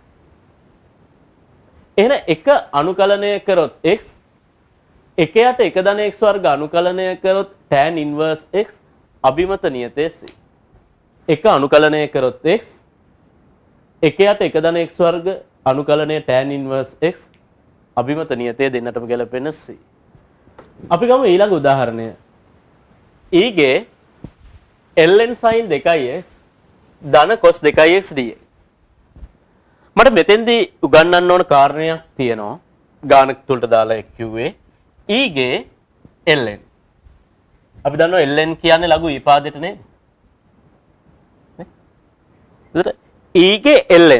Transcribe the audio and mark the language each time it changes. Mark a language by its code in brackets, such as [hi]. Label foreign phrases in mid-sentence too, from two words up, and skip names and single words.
[si] එහෙනම් එක අනුකලනය කරොත් x එක යට එක ධන x වර්ග අනුකලනය කරොත් [en] tan inverse [si] x අභිමත නියතය c. එක අනුකලනය කරොත් x එක යට එක ධන x වර්ග අනුකලනය [en] tan inverse [si] x අභිමත නියතය දෙන්නටම ගැලපෙන c. අපි ගමු ඊළඟ උදාහරණය. e ගේ ln sin 2x ධන cos 2x dx. මට මෙතෙන්දී උගන්වන්න ඕන කාරණයක් තියෙනවා. ගානක තුලට දාලා කිව්වේ e ගේ ln. අපි දන්නවා ln කියන්නේ ලඝු ඊපාදයට නේද? ඒතර e ගේ ln.